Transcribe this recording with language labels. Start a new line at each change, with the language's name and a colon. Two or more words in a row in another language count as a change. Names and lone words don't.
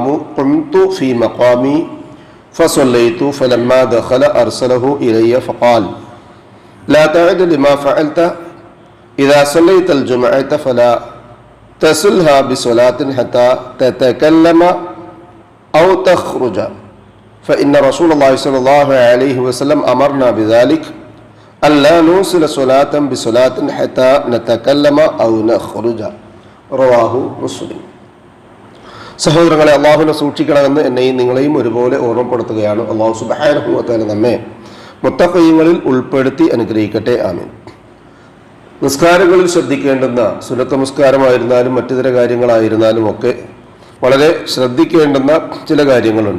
Arabic: قمت في مقامي فصليت فلما دخل أرسله إلي فقال لا تعد لما فعلت إذا صليت الجمعة فلا تصلها بصلاة حتى تتكلم أو تخرج فإن رسول الله صلى الله عليه وسلم أمرنا بذلك ألا نوصل صلاة بصلاة حتى نتكلم أو نخرج رواه مسلم.
Malayalam: സഹോദരങ്ങളെ, അള്ളാഹുവിനെ സൂക്ഷിക്കണമെന്ന് എന്നെയും നിങ്ങളെയും ഒരുപോലെ ഓർമ്മപ്പെടുത്തുകയാണ്.
Arabic: الله سبحانه و تعالى
Malayalam: നമ്മെ മുത്തഖീങ്ങളിൽ ഉൾപ്പെടുത്തി അനുഗ്രഹിക്കട്ടെ. ആമീൻ. നിസ്കാരങ്ങളിൽ ശ്രദ്ധിക്കേണ്ടുന്ന സുന്നത്ത് നമസ്കാരമായിരുന്നാലും മറ്റിതര കാര്യങ്ങളായിരുന്നാലും ഒക്കെ വളരെ ശ്രദ്ധിക്കേണ്ടുന്ന ചില കാര്യങ്ങളുണ്ട്.